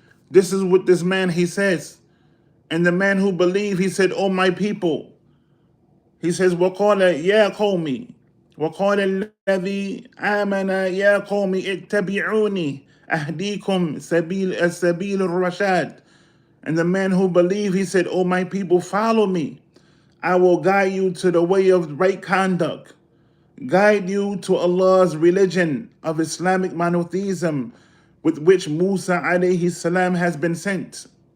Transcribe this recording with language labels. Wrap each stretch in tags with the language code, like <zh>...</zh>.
<en>This is what this man, he says. And the man who believed, he said, oh my people. He says,</en> <ar>وَقَالَ يَا قَوْمِ وَقَالَ الَّذِي آمَنَ يَا قَوْمِ اتَّبِعُونِي أَهْدِيكُمْ سَبِيلَ الرَّشَادِ.</ar> <en>And the man who believed, he said, oh my people, follow me. I will guide you to the way of right conduct. Guide you to Allah's religion of Islamic monotheism with which Musa alayhi salam has been sent.</en>